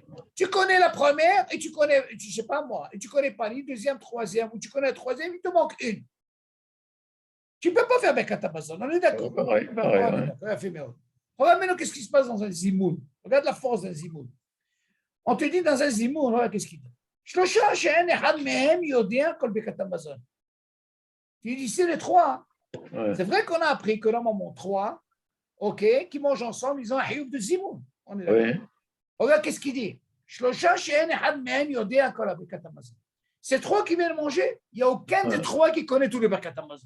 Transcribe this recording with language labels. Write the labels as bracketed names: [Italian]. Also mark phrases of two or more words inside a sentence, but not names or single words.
[French] Tu connais la première et tu connais, je ne sais pas moi, et tu ne connais pas ni deuxième, troisième, ou tu connais la troisième, il te manque une. Tu ne peux pas faire [Hebrew] ברכת המזון, [French] on est d'accord. Pareil, Ouais. Regarde maintenant qu'est-ce qui se passe dans un zimoun. Regarde la force d'un zimoun. On te dit dans un zimoun, regarde qu'est-ce qu'il dit. [Hebrew] שלשה שאין אחד מהם יודע כל ברכת המזון. [French] Tu dis, c'est les trois. Ouais. C'est vrai qu'on a appris que normalement trois, ok, qui mangent ensemble, ils ont un hioub de zimoun. On est d'accord. Oui. Regarde qu'est-ce qu'il dit. C'est trois qui viennent manger. Il n'y a aucun des trois qui connaît tous les [Hebrew] ברכת המזון.